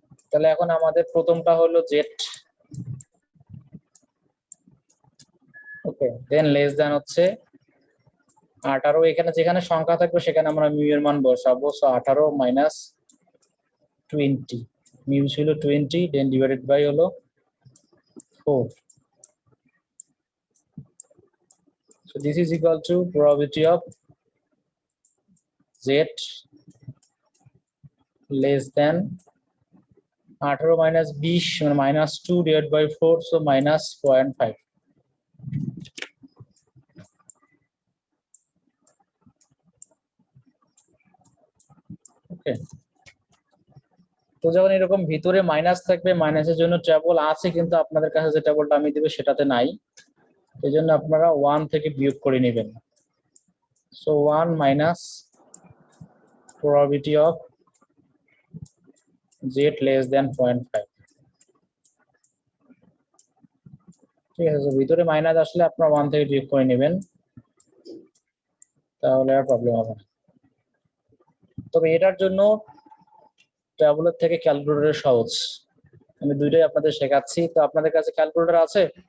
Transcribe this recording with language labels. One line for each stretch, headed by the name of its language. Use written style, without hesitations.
Bangla: তাহলে এখন আমাদের প্রথমটা হলো জেড, ওকে, দেন লেস দেন হচ্ছে 18, এখানে যেখানে সংখ্যা থাকবে সেখানে আমরা মিউ এর মান বসাবো।
English: So 18 minus 20, mu ছিল 20, then divided by হলো 4. So this is equal to probability of z less than 18 minus 20
Bangla: মানে
English: minus 2 divided by 4, so minus 0.5.
Bangla: ওকে, তো যখন এরকম ভিতরে মাইনাস থাকবে, মাইনাসের জন্য ট্যাবল আছে কিন্তু আপনাদের কাছে যে ট্যাবলটা আমি দেব সেটাতে নাই, এই জন্য আপনারা 1 থেকে বিয়োগ করে নেবেন।
English: so 1 minus probability of z less than 0.5,
Bangla: ঠিক আছে। তো ভিতরে মাইনাস আসলে আপনারা 1 থেকে বিয়োগ করে নেবেন, তাহলে আর প্রবলেম হবে না। তবে এটার জন্য ট্যাবলের থেকে ক্যালকুলেটর সহজ, আমি দুইটাই আপনাদের শেখাচ্ছি। তো আপনাদের কাছে ক্যালকুলেটর আছে?